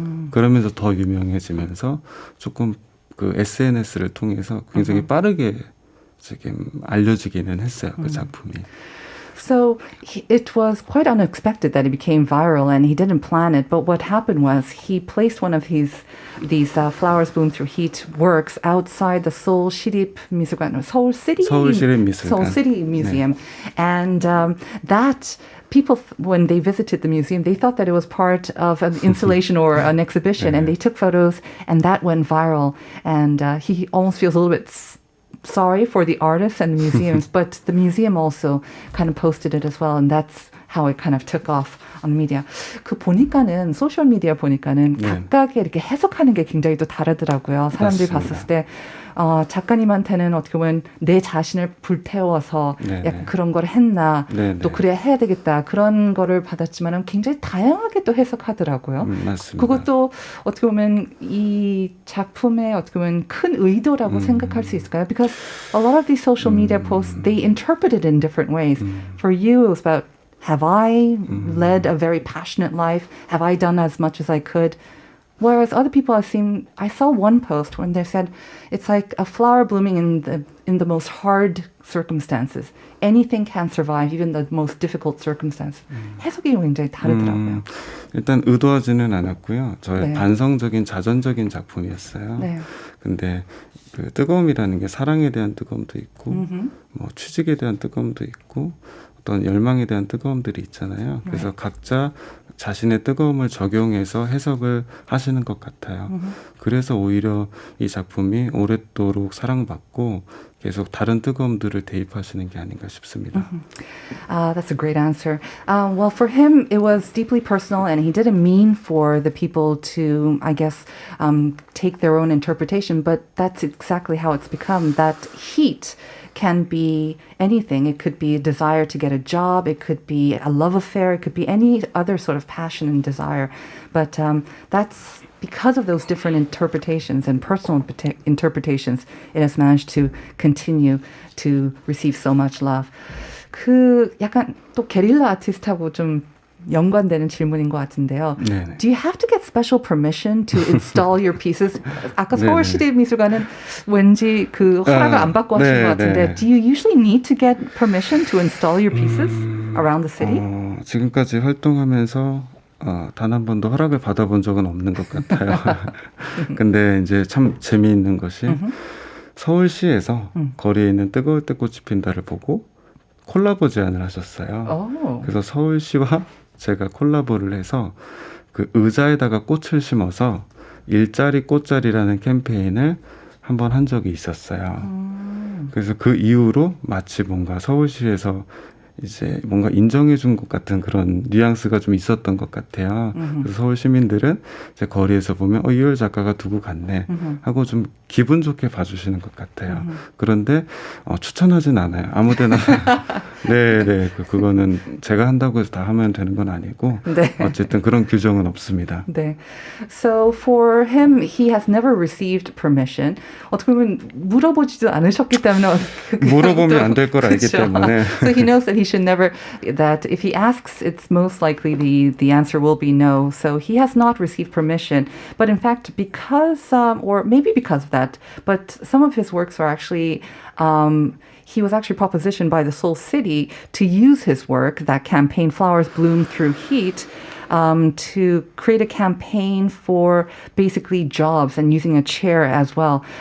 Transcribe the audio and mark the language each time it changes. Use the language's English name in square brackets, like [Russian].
[Korean] 그러면서 더 유명해지면서 조금 그 SNS를 통해서 굉장히 빠르게 지금 알려지기는 했어요. 그 작품이. [English] So it was quite unexpected that it became viral, and he didn't plan it. But what happened was he placed one of these flowers bloom through heat works outside the Seoul Shirip Misul관, Seoul City Museum, and that. People, when they visited the museum, they thought that it was part of an installation or an exhibition, and they took photos, and that went viral. And he almost feels a little bit sorry for the artists and the museums, but the museum also kind of posted it as well, and that's how it kind of took off on the media. [Korean] 그 보니까는 소셜 미디어 보니까는 각각의 이렇게 해석하는 게 굉장히 또 다르더라고요. 사람들이 맞습니다. 봤을 때 작가님한테는 어떻게 보면 내 자신을 불태워서 약간 그런 걸 했나 또 그래야 해야 되겠다 그런 거를 받았지만은 굉장히 다양하게 또 해석하더라고요. 맞습니다. 그것도 어떻게 보면 이 작품의 어떻게 보면 큰 의도라고 생각할 수 있을까요? [English] Because a lot of these social media posts they interpret it in different ways. For you, it was about have I led a very passionate life? Have I done as much as I could? Whereas other people I saw one post when they said it's like a flower blooming in the most hard circumstances. Anything can survive, even the most difficult circumstances. [Korean] 해석이 굉장히 다르더라고요. 일단 의도하지는 않았고요. 저의 반성적인 자전적인 작품이었어요. 네. 근데 그 뜨거움이라는 게 사랑에 대한 뜨거움도 있고, 뭐 취직에 대한 뜨거움도 있고, 어떤 열망에 대한 뜨거움들이 있잖아요. 그래서 각자 자신의 뜨거움을 적용해서 해석을 하시는 것 같아요. 그래서 오히려 이 작품이 오랫도록 사랑받고 계속 다른 뜨거움들을 대입하시는 게 아닌가 싶습니다. [English] That's a great answer. Well, for him, it was deeply personal, and he didn't mean for the people to, I guess, take their own interpretation, but that's exactly how it's become. That heat can be anything. It could be a desire to get a job. It could be a love affair. It could be any other sort of passion and desire. But that's because of those different interpretations and personal interpretations, it has managed to continue to receive so much love. [Korean] 그 약간 또 게릴라 아티스트하고 좀 연관되는 질문인 것 같은데요. 네네. [English] Do you have to get special permission to install your pieces? [Korean] 아까 서울시립미술관은 왠지 그 허락을 안 받고 하신 것 같은데 [English] Do you usually need to get permission to install your pieces around the city? [Korean] 지금까지 활동하면서 단 한 번도 허락을 받아본 적은 없는 것 같아요. 근데 이제 참 재미있는 것이 서울시에서 거리에 있는 뜨거울 때 꽃이 핀다를 보고 콜라보 제안을 하셨어요. 그래서 서울시와 제가 콜라보를 해서 그 의자에다가 꽃을 심어서 일자리 꽃자리라는 캠페인을 한번 한 적이 있었어요. 그래서 그 이후로 마치 뭔가 서울시에서 이제 뭔가 인정해 준 것 같은 그런 뉘앙스가 좀 있었던 것 같아요. 그래서 서울 시민들은 이제 거리에서 보면 이효열 작가가 두고 갔네 하고 좀 기분 좋게 봐주시는 것 같아요. 그런데 추천하진 않아요. 아무데나 네네 그거는 제가 한다고 해서 다 하면 되는 건 아니고 어쨌든 그런 규정은 없습니다. 네. [English] So for him, he has never received permission. [Korean] 어떻게 보면 물어보지도 않으셨기 때문에 물어보면 안 될 걸 알기 때문에. [English] So he knows that he should never, that if he asks, it's most likely the answer will be no. So he has not received permission. But in fact, because, or maybe because of that, but some of his works are actually, he was actually propositioned by the Seoul City to use his work, that campaign, Flowers Bloom Through Heat, to create a campaign for basically jobs and using a chair as well.